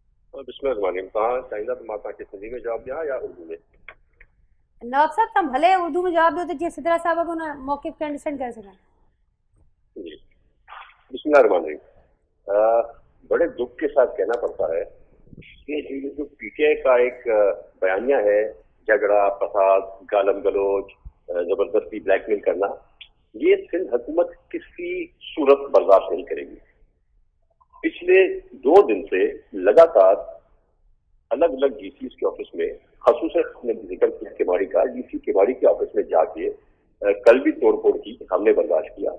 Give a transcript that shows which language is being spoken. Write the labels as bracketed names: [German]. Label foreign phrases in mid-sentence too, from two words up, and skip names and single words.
[Sindhi] और बिस्मिल्लाह तव्हां चाहींदा त मां तव्हांखे सिंधी में जवाब ॾियां या उर्दू में? नवाब साहब तव्हां भले उर्दू में जवाब ॾियो त जीअं सिद्धरा साहब खे हुन मौक़िफ़ खे अंडरस्टैंड करे सघनि। [Urdu] جی، بسم اللہ. بڑے دکھ کے ساتھ کہنا پڑتا ہے کہ یہ جو پی ٹی آئی کا ایک بیانیہ ہے، جھگڑا فساد گالم گلوچ زبردستی بلیک میل کرنا، یہ سندھ حکومت کسی صورت برداشت نہیں کرے گی. پچھلے 2 دن سے لگاتار الگ الگ ڈی سی کے آفس میں، خاص طور سے ذکر کیا کیماڑی کا، ڈی سی کیماڑی کے آفس میں جا کے کل بھی توڑ پھوڑ کی، ہم نے برداشت کیا.